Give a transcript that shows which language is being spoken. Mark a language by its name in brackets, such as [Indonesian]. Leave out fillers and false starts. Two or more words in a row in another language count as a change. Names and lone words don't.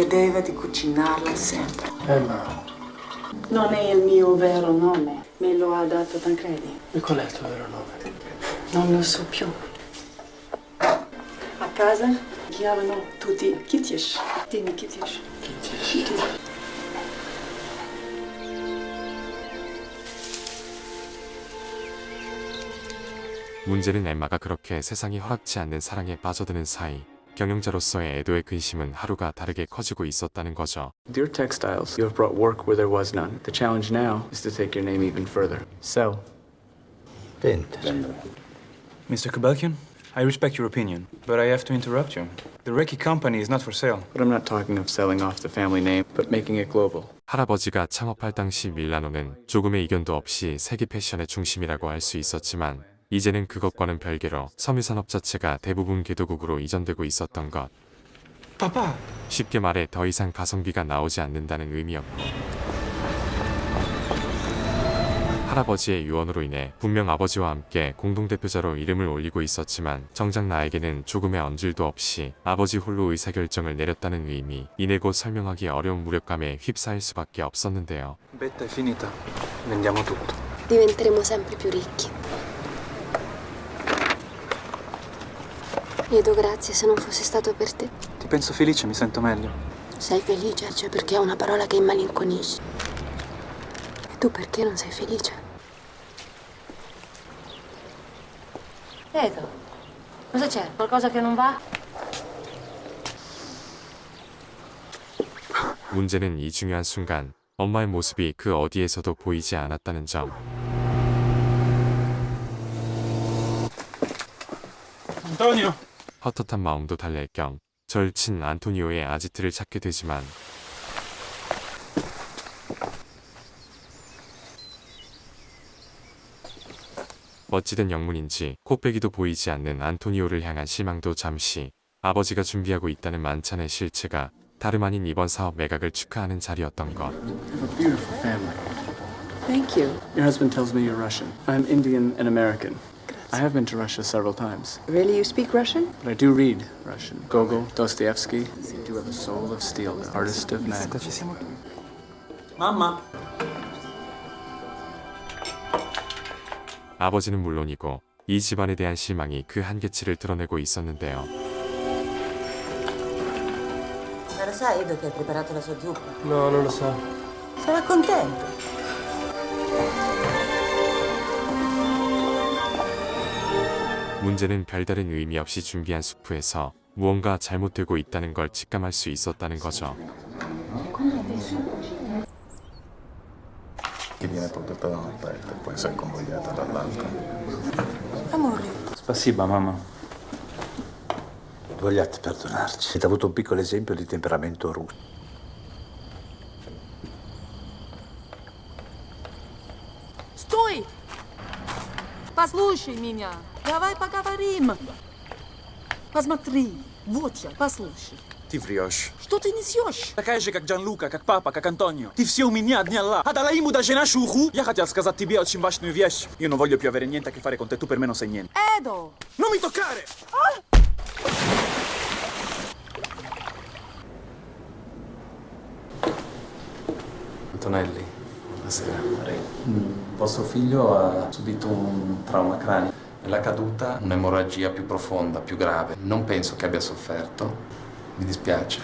[Italian] Chiedeva di cucinarla sempre. Ma... Non è il mio vero nome. Me lo ha dato Tancredi. E qual è il tuo vero nome? Non lo so più. A casa chiamano tutti Kitiesh. Dimmi Kitiesh. Kitiesh. [Korean] 문제는 엠마가 그렇게 세상이 허락지 않는 사랑에 빠져드는 사이 경영자로서의 에도의 근심은 하루가 다르게 커지고 있었다는 거죠. [English] Dear Textiles, you have brought work where there was none. The challenge now is to take your name even further. Sell. [Italian] Vende. [English] Mr. Kubelkian, I respect your opinion, but I have to interrupt you. The Reiki company is not for sale. But I'm not talking of selling off the family name, but making it global. [Korean] 할아버지가 창업할 당시 밀라노는 조금의 이견도 없이 세계 패션의 중심이라고 할 수 있었지만 이제는 그것과는 별개로 섬유산업 자체가 대부분 개도국으로 이전되고 있었던 것. [Italian] Papà! [Korean] 쉽게 말해 더 이상 가성비가 나오지 않는다는 의미였고 할아버지의 유언으로 인해 분명 아버지와 함께 공동대표자로 이름을 올리고 있었지만 정작 나에게는 조금의 언질도 없이 아버지 홀로 의사결정을 내렸다는 의미 이내 곧 설명하기 어려운 무력감에 휩싸일 수밖에 없었는데요. [Italian] Betta è finita. Vendiamo tutto. Diventeremo sempre più ricchi. Edo, grazie, se non fosse stato per te. Ti penso felice, mi sento meglio. Sei felice? Cioè, perché è una parola che immalinconisce. E tu perché non sei felice? Edo, cosa c'è? Qualcosa che non va? [Korean] 문제는 이 중요한 순간 엄마의 모습이 그 어디에서도 보이지 않았다는 점. Antonio! 헛헛한 마음도 달랠 겸 절친 안토니오의 아지트를 찾게 되지만 어찌된 영문인지 코빼기도 보이지 않는 안토니오를 향한 실망도 잠시, 아버지가 준비하고 있다는 만찬의 실체가 다름 아닌 이번 사업 매각을 축하하는 자리였던 것. [English] A beautiful family. Thank you. Your husband tells me you're Russian. I'm Indian and American. I have been to Russia several times. Really, you speak Russian? But I do read Russian. Gogol, Dostoevsky. You do have a soul of steel, the artist of night. [Italian] Mamma! [Korean] 아버지는 물론이고 이 집안에 대한 실망이 그 한계치를 드러내고 있었는데요. [Italian] Ma lo sai, Edo, che hai preparato la sua zuppa? No, non lo so. Sarà contento. [Korean] 문제는 별다른 의미 없이 준비한 수프에서 무언가 잘못되고 있다는 걸 직감할 수 있었다는 거죠. [Italian] Che viene proprio per una parte, può essere convogliata dall'altra. Amore. [Russian] Спасибо, мама. [Italian] Vogliate perdonarci. Avete avuto un piccolo esempio di temperamento russo. [Russian] Стой! Послушай меня. Давай поговорим. Посмотри. Вот я, послушай. Ти врешь. Что ты несешь? Такая же, как Джанлука, как папа, как Антонио. Ты все у меня отняла. А дала ему даже нашу уху. Я хотел сказать тебе очень важную вещь. [Italian] Io non voglio più avere niente a che fare con te. Tu per me non sei niente. Эдо! Non mi toccare! Antonelli, buonasera. Vostro figlio ha subito un trauma cranio. Nella caduta un'emorragia più profonda, più grave. Non penso che abbia sofferto. Mi dispiace.